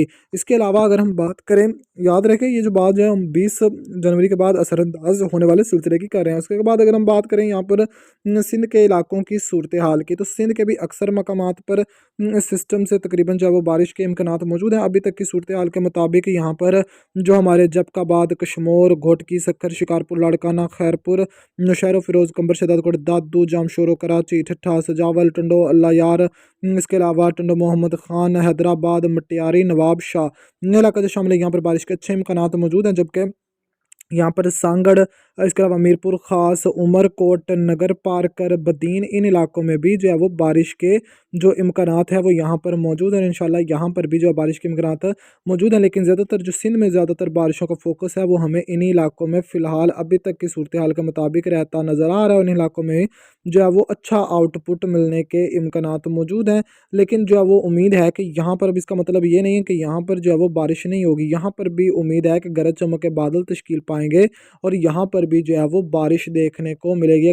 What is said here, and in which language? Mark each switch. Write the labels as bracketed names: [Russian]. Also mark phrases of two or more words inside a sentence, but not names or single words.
[Urdu] اس کے علاوہ اگر ہم بات کریں، یاد رکھیں یہ جو بات جو ہے ہم 20 جنوری کے بعد اثرانداز ہونے والے سلسلے کی کر رہے ہیں. اس کے بعد اگر ہم بات کریں یہاں پر سندھ کے علاقوں کی صورت حال کی، تو سندھ کے بھی اکثر مقامات پر سسٹم سے تقریباً جو ہے وہ بارش کے امکانات موجود ہیں. ابھی تک کی صورت حال کے مطابق یہاں پر جو ہمارے جیکب آباد، کشمور، گھوٹکی، سکھر، شکارپور، لاڑکانہ، خیرپور، نوشہرہ، فیروز، قمبر، شہدادکوٹ، دادو، جامشورو، کراچی، ٹھٹھہ، سجاول، ٹنڈو، اللہ یار، اس کے علاوہ ٹنڈو، محمد خان، حیدرآباد، مٹیاری، نواب شاہ، ان علاقہ جو شامل ہے، یہاں پر بارش کے اچھے امکانات موجود ہیں. جبکہ یہاں پر سانگھڑ، اس کے علاوہ میرپور خاص، عمرکوٹ، نگر پارکر، بدین، ان علاقوں میں بھی جو ہے وہ بارش کے جو امکانات ہے وہ یہاں پر موجود ہیں. ان شاء اللہ یہاں پر بھی جو بارش کے امکانات موجود ہیں، لیکن زیادہ تر جو سندھ میں زیادہ تر بارشوں کا فوکس ہے وہ ہمیں انہی علاقوں میں فی الحال ابھی تک کی صورت حال کے مطابق رہتا نظر آ رہا ہے. ان علاقوں میں جو ہے وہ اچھا آؤٹ پٹ ملنے کے امکانات موجود ہیں، لیکن جو ہے وہ امید ہے کہ یہاں پر بھی، اس کا مطلب یہ نہیں ہے کہ یہاں پر جو ہے وہ بارش نہیں ہوگی، یہاں پر بھی امید ہے کہ گرج چمک کے بادل تشکیل پائیں گے اور یہاں پر بھی جو ہے وہ بارش دیکھنے کو ملے گی.